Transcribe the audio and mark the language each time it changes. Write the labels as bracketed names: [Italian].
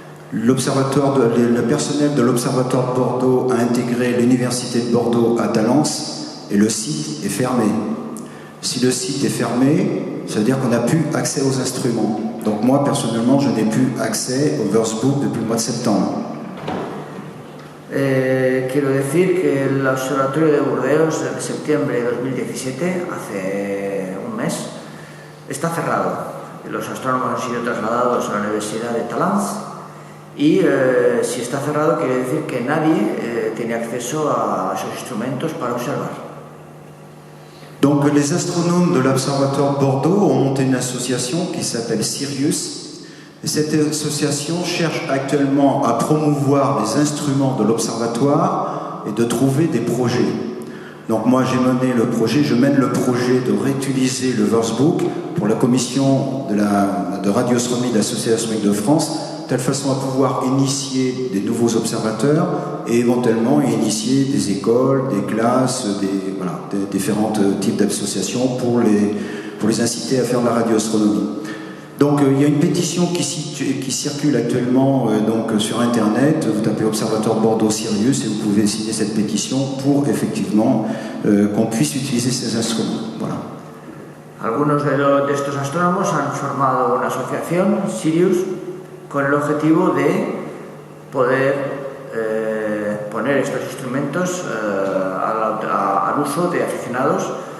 [French] Le personnel de l'Observatoire de Bordeaux a intégré l'Université de Bordeaux à Talence et le site est fermé. Si le site est fermé, ça veut dire qu'on n'a plus accès aux instruments. Donc moi personnellement je n'ai plus accès au Würzburg depuis le mois de septembre. [Spanish] Quiero decir que el Observatorio de Burdeos en septiembre de 2017, hace un mes, está cerrado. Los astrónomos han sido trasladados a la Universidad de Talence y si está cerrado quiere decir que nadie tiene acceso a esos instrumentos para observar. [French] Donc les astronomes de l'Observatoire de Bordeaux ont monté une association qui s'appelle Sirius. Et cette association cherche actuellement à promouvoir les instruments de l'observatoire et de trouver des projets. Donc moi je mène le projet de réutiliser le Würzburg pour la commission de radioastronomie de la Société astronomique de France, de telle façon à pouvoir initier des nouveaux observateurs et éventuellement initier des écoles, des classes, des différents types d'associations pour les inciter à faire de la radioastronomie. Donc il y a une pétition qui circule actuellement sur Internet. Vous tapez Observatoire Bordeaux Sirius et vous pouvez signer cette pétition pour effectivement qu'on puisse utiliser ces instruments. Voilà. [Spanish] Algunos de estos astrónomos han formado una asociación, Sirius, con el objetivo de poder poner estos instrumentos al uso de aficionados,